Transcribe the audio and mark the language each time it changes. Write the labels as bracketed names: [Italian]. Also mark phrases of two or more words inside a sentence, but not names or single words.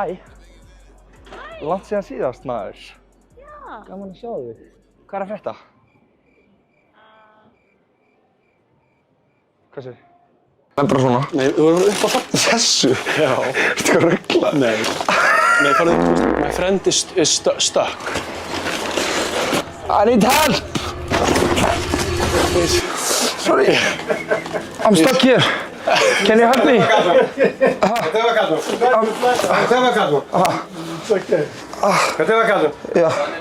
[Icelandic] Langt síðan síðast maður. Já. Gaman að sjá þig. Hvað er að frétta? Hvað segir? Það er bara svona. Nei, þú erum upp á Þessu? Já. Ertu að ruggla? Nei, farðu, [English] my friend is stuck. I need help! Please. Sorry. I'm stuck here. Can you help me? Yeah.